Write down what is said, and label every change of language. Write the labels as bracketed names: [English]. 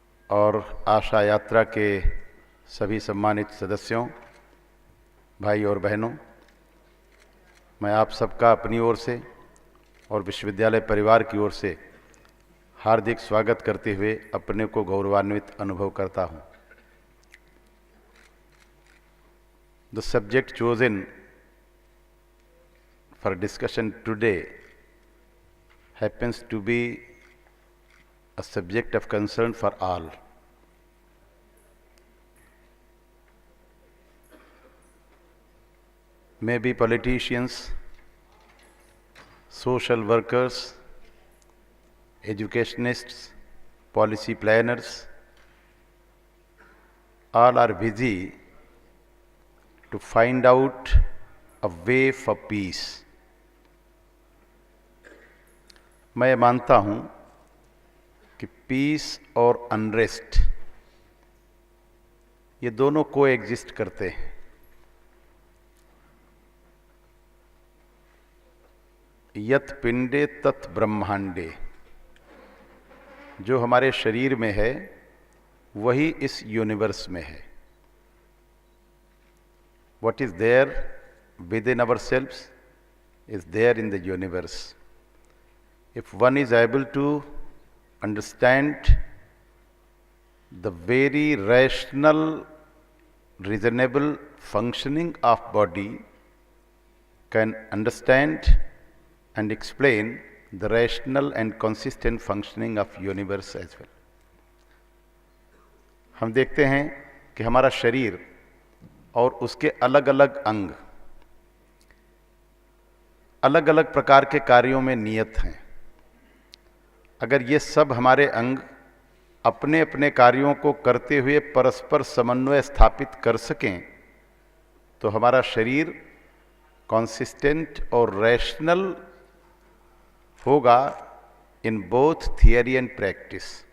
[Hindi] और आशा यात्रा के सभी सम्मानित सदस्यों, भाई और बहनों, मैं आप सबका अपनी ओर से और विश्वविद्यालय परिवार की ओर से हार्दिक स्वागत करते हुए अपने को गौरवान्वित अनुभव करता हूँ। [English] The subject chosen for discussion today happens to be a subject of concern for all. Maybe politicians, social workers, educationists, policy planners, all are busy to find out a way for peace. [Hindi] मैं मानता हूं कि piece और unrest ये दोनों को exist करते हैं। [Sanskrit] यत पिंडे तत् ब्रह्मांडे, [Hindi] जो हमारे शरीर में है वही इस यूनिवर्स में है। [English] What is there within ourselves is there in the universe. If one is able to understand the very rational, reasonable functioning of body, can understand and explain the rational and consistent functioning of universe as well. [Hindi] हम देखते हैं कि हमारा शरीर और उसके अलग अलग अंग अलग अलग प्रकार के कार्यों में नियत हैं। अगर ये सब हमारे अंग अपने अपने कार्यों को करते हुए परस्पर समन्वय स्थापित कर सकें तो हमारा शरीर कॉन्सिस्टेंट और रैशनल होगा [English] In both theory and practice.